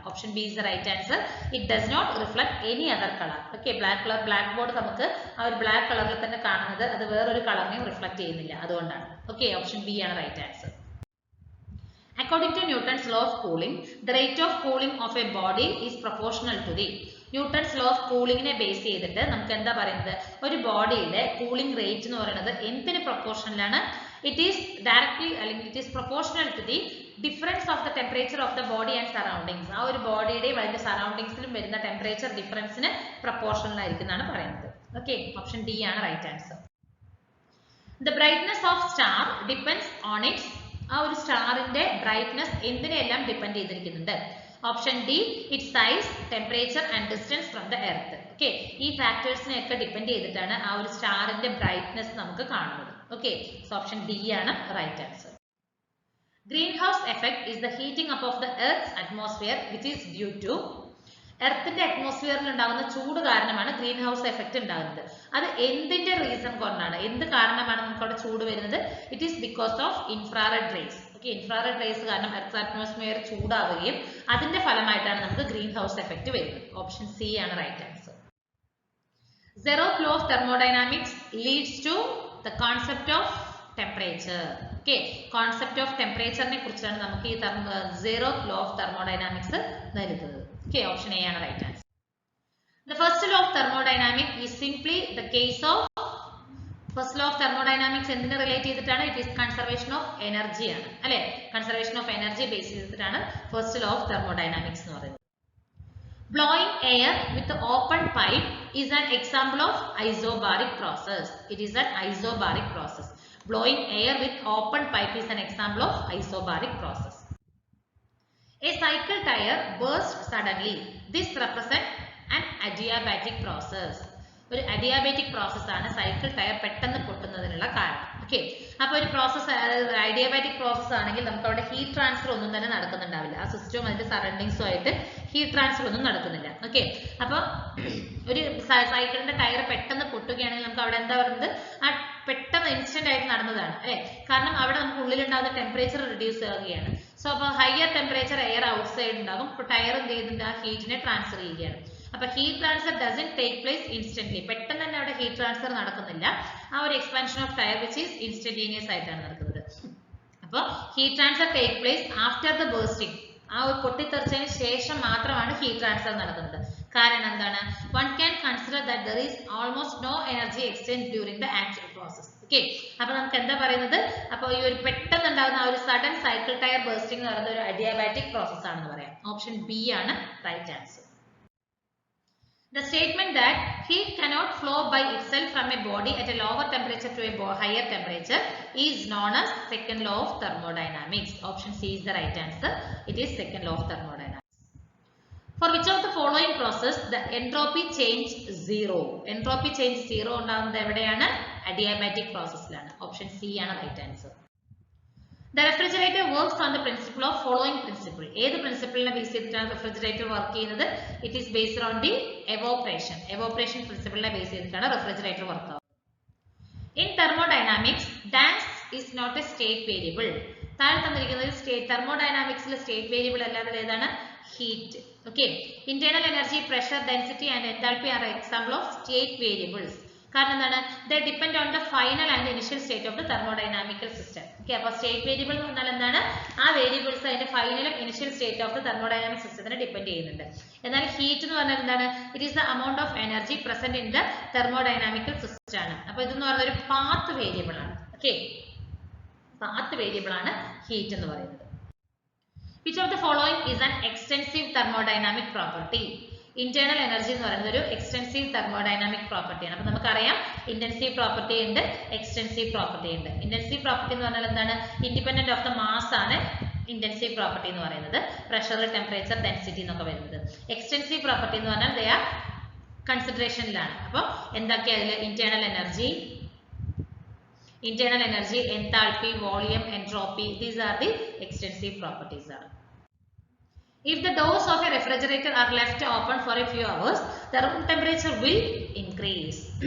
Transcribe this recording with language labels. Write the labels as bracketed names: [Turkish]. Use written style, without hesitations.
[English] Option B is the right answer. It does not reflect any other color. [Malayalam] Okay, black color black board നമുക്ക് ആ ഒരു black കളറിൽ തന്നെ കാണുന്നത് അത് വേറൊരു കളറിനെയും റിഫ്ലക്ട് ചെയ്യുന്നില്ല, അതുകൊണ്ടാണ്. Okay, option B ആണ് right answer. [English] According to Newton's law of cooling, [Malayalam] the rate of cooling of a body is proportional to the Newton's law of cooling നെ ബേസ് ചെയ്തിട്ട് നമുക്ക് എന്താ പറയുന്നത്, ഒരു ബോഡിയുടെ കൂളിംഗ് റേറ്റ് എന്ന് പറയുന്നത് എന്തിന് പ്രൊപ്പോർഷണലാണ്? [English] It is directly അല്ലെങ്കിൽ it is proportional to the difference of the temperature of the body and surroundings. [Malayalam] ആ ഒരു ബോഡിയുടെയും അതിന്റെ സറൗണ്ടിങ്സിലും വരുന്ന ടെമ്പറേച്ചർ ഡിഫറൻസിന് പ്രൊപ്പോർഷണൽ ആയിരിക്കും എന്നാണ് പറയുന്നത്. ഓക്കെ, ഓപ്ഷൻ ഡി ആണ് right answer. [English] The brightness of star depends on its [Malayalam] ആ ഒരു സ്റ്റാറിന്റെ brightness എന്തിനെല്ലാം depend ചെയ്തിരിക്കുന്നുണ്ട്? [English] Option D, it size, temperature and distance from the earth. [Malayalam] Okay, ഈ ഫാക്ടേഴ്സിനെ ഒക്കെ ഡിപ്പെൻഡ് ചെയ്തിട്ടാണ് ആ ഒരു സ്റ്റാറിന്റെ ബ്രൈറ്റ്നസ് നമുക്ക് കാണുന്നത്. ഓക്കെ, സോ ഓപ്ഷൻ ഡി ആണ് right answer. [English] Greenhouse effect is the heating up of the earth's atmosphere which is due to [Malayalam] എർത്തിന്റെ അറ്റ്മോസ്ഫിയറിൽ ഉണ്ടാകുന്ന ചൂട് കാരണമാണ് ഗ്രീൻ ഹൗസ് എഫക്ട് ഉണ്ടാകുന്നത്. അത് എന്തിന്റെ റീസൺ കൊണ്ടാണ്, എന്ത് കാരണമാണ് നമുക്ക് അവിടെ ചൂട് വരുന്നത്? [English] It is because of infrared rays. [Malayalam] Okay, infrared raise കാരണം എർത്ത് അറ്റ്മോസ്ഫിയർ ചൂടാവുകയും അതിന്റെ ഫലമായിട്ടാണ് നമുക്ക് ഗ്രീൻ ഹൗസ് എഫക്ട് വരുന്നത്. ഓപ്ഷൻ സി ആണ് right answer. [English] Zeroth law of thermodynamics leads to the concept of temperature. [Malayalam] Okay, concept of temperature നെ കുറിച്ചാണ് നമുക്ക് ഈ zeroth law of thermodynamics നൽകുന്നത്. [English] Okay, option A ആണ് right answer. The first law of thermodynamics is simply the case of first law of thermodynamics [Malayalam] എന്തിനെ relate ചെയ്തിട്ടാണ്? [English] It is conservation of energy [Malayalam] ആണ് അല്ലേ? [English] conservation of energy [Malayalam] ബേസ് ചെയ്തിട്ടാണ് [English] first law of thermodynamics [Malayalam] എന്ന് പറയുന്നത്. [English] Blowing air with the open pipe is an example of isobaric process. It is an isobaric process. Blowing air with open pipe is an example of isobaric process. A cycle tire bursts suddenly. This represents an adiabatic process. [Malayalam] ഒരു adiabatic process ആണ് cycle tyre പെട്ടെന്ന് പൊട്ടുന്നതിനുള്ള കാരണം. Okay, അപ്പൊ ഒരു process adiabatic process ആണെങ്കിൽ നമുക്ക് അവിടെ heat transfer ഒന്നും തന്നെ നടക്കുന്നുണ്ടാവില്ല. ആ സിസ്റ്റവും അതിന്റെ സറൗണ്ടിങ്സും ആയിട്ട് ഹീറ്റ് ട്രാൻസ്ഫർ ഒന്നും നടക്കുന്നില്ല. ഓക്കെ, അപ്പൊ ഒരു സൈക്കിളിന്റെ ടയർ പെട്ടെന്ന് പൊട്ടുകയാണെങ്കിൽ നമുക്ക് അവിടെ എന്താ പറയുന്നത്, ആ പെട്ടെന്ന് ഇൻസ്റ്റന്റ് ആയിട്ട് നടന്നതാണ് അല്ലെ. കാരണം അവിടെ നമുക്ക് ഉള്ളിലുണ്ടാകുന്ന ടെമ്പറേച്ചർ റിഡ്യൂസ് ആവുകയാണ്. സോ അപ്പൊ higher temperature air out side ഉണ്ടാകും. ഇപ്പൊ ടയർ എന്ത് ചെയ്യുന്നുണ്ട്, ആ ഹീറ്റിനെ ട്രാൻസ്ഫർ ചെയ്യുകയാണ്. അപ്പൊ [English] Heat transfer doesn't take place instantly. [Malayalam] പെട്ടെന്ന് തന്നെ അവിടെ ഹീറ്റ് ട്രാൻസ്ഫർ നടക്കുന്നില്ല. ആ ഒരു [English] expansion of tyre which is instantaneous [Malayalam] ആയിട്ടാണ് നടക്കുന്നത്. അപ്പൊ [English] Heat transfer take place after the bursting. [Malayalam] ആ ഒരു പൊട്ടിത്തെറിച്ചതിന് ശേഷം മാത്രമാണ് ഹീറ്റ് ട്രാൻസ്ഫർ നടക്കുന്നത്. കാരണം എന്താണ്? [English] One can consider that there is almost no energy exchange during the actual process. [Malayalam] Okay, അപ്പൊ നമുക്ക് എന്താ പറയുന്നത്, അപ്പൊ ഈ ഒരു പെട്ടെന്ന് ഉണ്ടാകുന്ന ആ ഒരു സഡൻ സൈക്കിൾ ടയർ ബേർസ്റ്റിംഗ് എന്ന് പറയുന്നത് ഒരു അഡിയാബാറ്റിക് പ്രോസസ് ആണെന്ന് പറയാം. ഓപ്ഷൻ ബി ആണ് right answer. [English] The statement that heat cannot flow by itself from a body at a lower temperature to a higher temperature is known as second law of thermodynamics. Option C is the right answer. It is second law of thermodynamics. For which of the following process the entropy change zero? [Malayalam] Entropy change zero ഉണ്ടാകുന്നത് എവിടെയാണ്? Adiabatic processലാണ്. [English] Option C ആണ് right answer. The refrigerator works on the principle of following principle. [Malayalam] ഏത് പ്രിൻസിപ്പിളിനെ base ചെയ്തിട്ടാണ് refrigerator work ചെയ്യുന്നത്? [English] It is based on the evaporation. [Malayalam] എവോപ്പറേഷൻ പ്രിൻസിപ്പിളിനെ base ചെയ്തിട്ടാണ് refrigerator work ആവുന്നത്. [English] In thermodynamics dance is not a state variable. [Malayalam] താഴെ തന്നിരിക്കുന്നത് തെർമോഡൈനാമിക്സിലെ state variable അല്ലാതെ ഏതാണ്? Heat. [English] Okay, internal energy, pressure, density and enthalpy are example of state variables. [Malayalam] കാരണം എന്താണ്? [English] They depend on the final and initial state of the thermodynamical system. [Malayalam] Okay, അപ്പൊ state variable എന്ന് പറഞ്ഞാൽ എന്താണ്? ആ വേരിയബിൾസ് അതിന്റെ ഫൈനലും initial state of the thermodynamic സിസ്റ്റത്തിനെ depend ചെയ്യുന്നുണ്ട്. എന്നാൽ ഹീറ്റ് എന്ന് പറഞ്ഞാൽ എന്താണ്? [English] It is the amount of energy present in the thermodynamical system ആണ്. [Malayalam] അപ്പൊ ഇതെന്ന് പറയുന്നത് ഒരു പാത്ത് വേരിയബിൾ ആണ്. ഓക്കെ, പാത്ത് വേരിയബിൾ ആണ് ഹീറ്റ് എന്ന് പറയുന്നത്. [English] Which of the following is an extensive thermodynamic property? [Malayalam] Internal energy എന്ന് പറയുന്നത് ഒരു എക്സ്റ്റെൻസീവ് തെർമോഡൈനാമിക് പ്രോപ്പർട്ടിയാണ്. അപ്പൊ നമുക്കറിയാം ഇന്റൻസീവ് പ്രോപ്പർട്ടി ഉണ്ട്, എക്സ്റ്റെൻസീവ് പ്രോപ്പർട്ടി ഉണ്ട്. ഇന്റൻസീവ് പ്രോപ്പർട്ടി എന്ന് പറഞ്ഞാൽ എന്താണ്? [English] independent of the mass [Malayalam] ആണ് ഇന്റൻസീവ് പ്രോപ്പർട്ടി എന്ന് പറയുന്നത്. പ്രഷർ, ടെമ്പറേച്ചർ, ഡെൻസിറ്റി എന്നൊക്കെ വരുന്നത്. എക്സ്റ്റെൻസീവ് പ്രോപ്പർട്ടി എന്ന് പറഞ്ഞാൽ ദേ ആർ കൺസിഡറേഷനിലാണ്. അപ്പൊ എന്തൊക്കെയാ അതിൽ? Internal energy, [English] Internal energy, enthalpy, volume, entropy. These are the extensive properties. If the doors of a refrigerator are left open for a few hours, the room temperature will increase.